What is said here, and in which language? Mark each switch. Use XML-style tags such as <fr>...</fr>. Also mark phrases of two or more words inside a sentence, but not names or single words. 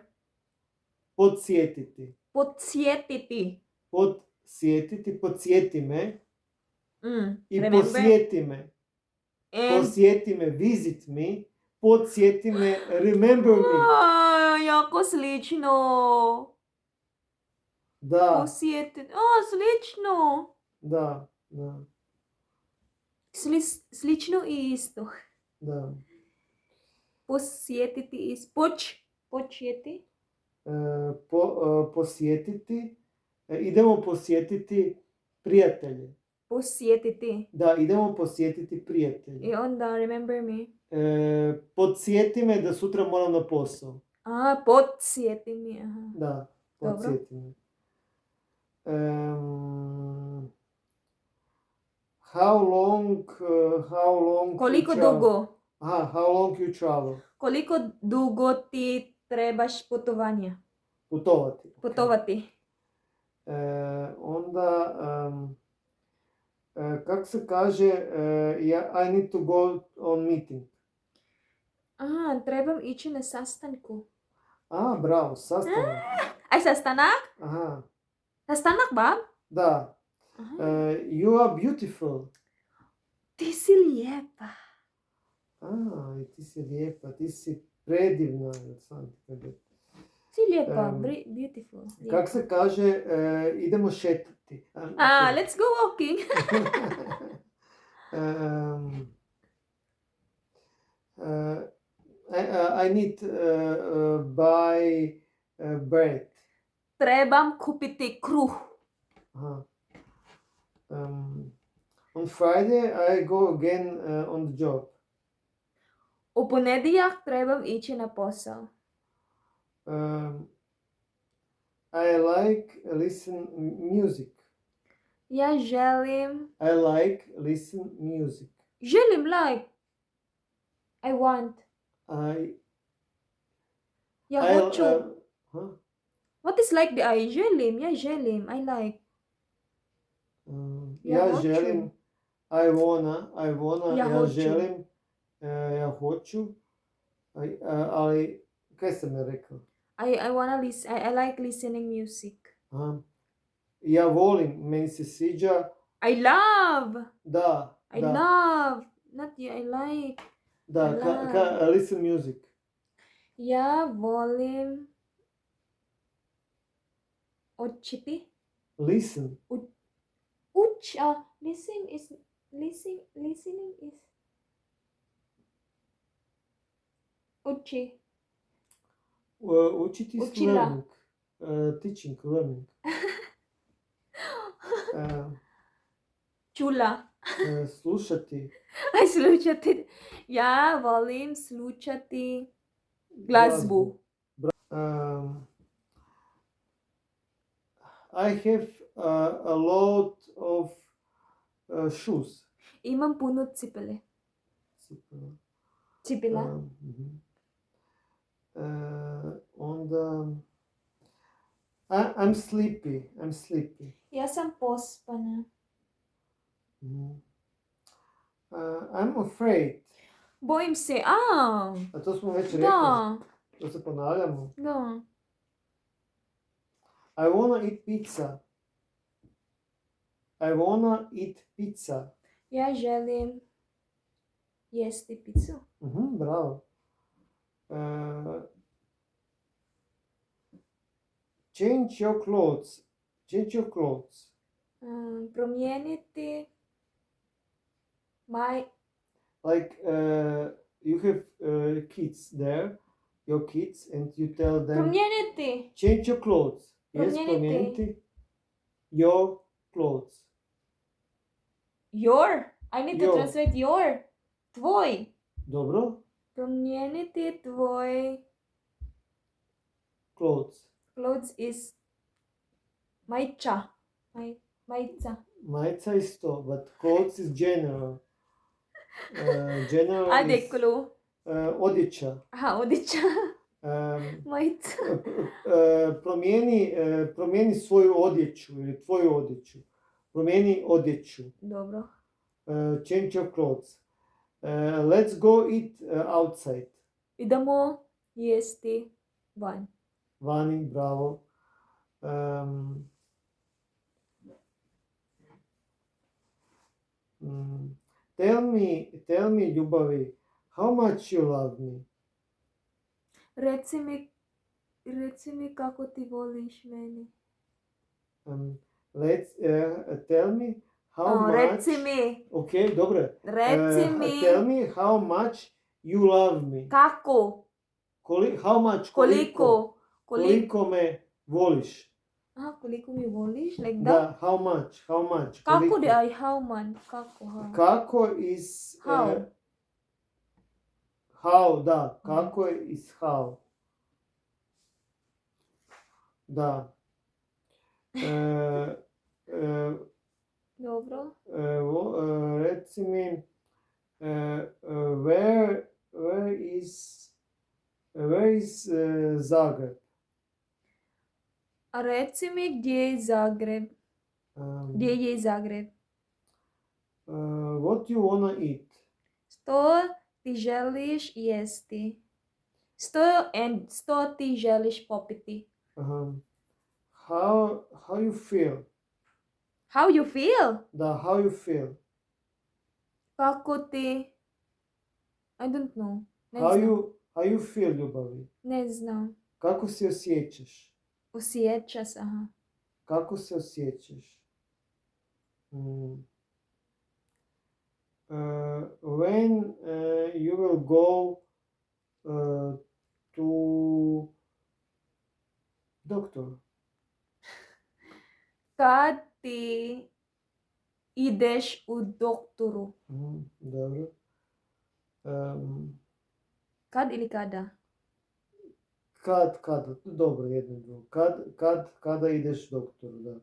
<hr>Podsjetiti. Podsjetiti. Podsjeti me i Remember. posjeti me. And Posjeti me,</hr> <en>visit me.</en> <hr>Podsjeti me,</hr> <en>remember me.</en> <hr>jako slično. Da, Posjetiti. Slično. da. Slično i isto. Da. Posjetiti is počjeti. Posjetiti. Idemo posjetiti prijatelje. Posjetiti. Da, idemo posjetiti prijatelje. I onda</hr> <en>remember me.</en> <hr>Podsjeti me da sutra moram na posao. Podsjeti me. Aha. Da, Dobro. podsjeti me.</hr> <en>How long</en> <hr>Koliko</hr> <en>you travel?</en> <hr>dugo?</hr> <en>How long you travel?</en> <hr>Koliko dugo ti trebaš putovanja? Putovati. Okay. Putovati. Onda, kako se kaže,</hr> <en>I need to go on meeting.</en> <hr>Trebam ići na sastanku. Bravo, sastanak. Sastanak? Aha, Sastanak, bab? da.</hr> <en>You are beautiful.</en> <hr>Ti si lijepa. I ti si lijepa, ti si predivna. Si lijepa, beautiful. Kako se kaže, idemo šetati.</hr> <en>Let's go walking. I need buy bread.</en> <hr>Trebam kupiti kruh.</hr> <en>On Friday I go again on the job.</en> <hr>U ponedjeljak trebam ići na posao.</hr> <en>I like listen music.</en> <hr>Ja želim.</hr> <en>I like listen music. Želim like. I want.</en> <hr>Ja hoću.</hr> <en>What is like the I?</en> <hr>Želim, ja želim.</hr> <en>I like.</en> <hr>Ja želim.</hr> <en>I wanna.</en> <hr>Ja želim. Ja hoću. Ali, kaj sam ja rekao?</hr> <en>I wanna listen. I like listening music.</en> <hr>Ja volim, meni se sviđa.</hr> <en>I love.</en> <hr>Da.</hr> <en>I love. Not you, I like. Da, listen music.</en> <hr>Ja volim učiti. Listen.</hr> <en>Listening is uči.</en> <hr>Učiti is Učila.</hr> <en>learning. Teaching, learning.</en> <hr>Čula. Slušati. Slušati. Ja volim slušati glazbu.</hr> <en>I have a lot of shoes.</en> <hr>Imam puno cipele. Cipela.</hr> <en>Onda I'm sleepy.</en> <hr>Ja sam pospana.</hr> <en>I'm afraid.</en> <hr>Bojim se. A to smo već rekli. Da. To se ponavljamo. Da.</hr> <en>I wanna eat pizza.</en> <hr>Ja želim jesti picu. Bravo.</hr> <en>Change your clothes.</en> <hr>Promijeniti</hr> <en>Like you have kids there, your kids, and you tell them</en> <hr>promijeniti.</hr> <en>change your clothes. Yes,</en> <hr>Promijeniti.</hr> <en>promijeniti your clothes. Your. I need to Your. translate your.</en> <hr>Tvoj. Dobro. Promijeniti tvoj clothes is majica. Majica.</hr> <en>Majica is to, but clothes is general. General</en> <hr>Ajde,</hr> <en>is clue.</en> <hr>odjeća. Aha, odjeća. Majica. Promijeni svoju odjeću ili tvoju odjeću. Promijeni odjeću. Dobro.</hr> <en>Change your clothes. Let's go eat outside.</en> <hr>Idemo jesti van. Vani, bravo.</hr> <en>Tell me, ljubavi, how much you love me?</en> <hr>Reci mi kako ti voliš meni.</hr> <en>Tell me how much...</en> <hr>Reci mi. Ok, dobro. Reci mi.</hr> <en>Tell me how much you love me.</en> <hr>Kako?</hr> <en>How much?</en> <hr>Koliko me voliš. Koliko mi voliš?</hr> <en>Like that? Da, how much?</en> <hr>Kako da I</hr> <en>how much?</en> <hr>Kako? Kako is...</hr> <en>How? How,</en> <hr>da. Kako is how. Da. Dobro. Reci mi,</hr> <en>where is Zagreb?</en> <hr>A reci mi gdje je Zagreb? Gdje je Zagreb?</hr> <en>What you wanna eat?</en> <hr>Što ti želiš jesti? Što ti želiš popiti?</hr> <en>How you feel? How you feel? Da, how you feel?</en> <hr>Kako ti?</hr> <en>I don't know. How you feel,</en> <hr>ljubavi? Ne znam. Kako se osjećaš? Osjećaš, aha. Kako se osjećaš?</hr> <en>When you will go to doctor?</en> <hr>Kad ti ideš u doktoru? Dobro. Kad ili kada? Kad, dobro, jedno drugo. Kada ideš doktoru, da.</hr>